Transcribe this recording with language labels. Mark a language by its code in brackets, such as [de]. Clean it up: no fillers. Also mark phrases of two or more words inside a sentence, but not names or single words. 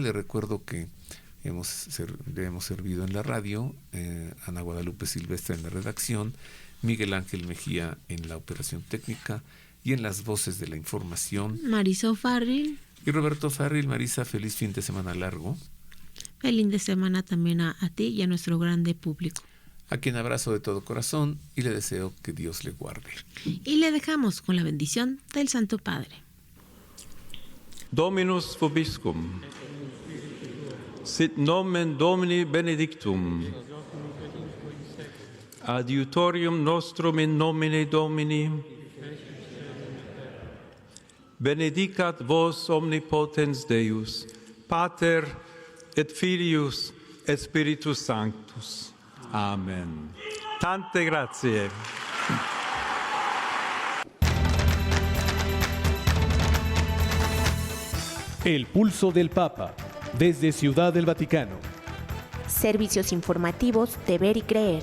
[es] Le recuerdo que le hemos servido en la radio, Ana Guadalupe Silvestre en la redacción, Miguel Ángel Mejía en la operación técnica y en las voces de la información, Marisa O'Farrill y Roberto Farril. Marisa, feliz fin de semana largo. Feliz de semana también a ti y a nuestro grande público. A quien abrazo de todo corazón y le deseo que Dios le guarde. Y le dejamos con la bendición del Santo Padre. [la] Dominus vobiscum. Sit nomen Domini benedictum. Adiutorium nostrum in nomine Domini. Benedicat vos omnipotens Deus, Pater et Filius et Spiritus Sanctus. [it] Amen. Tante grazie. [es] El pulso del Papa, desde Ciudad del Vaticano. Servicios informativos de Ver y Creer.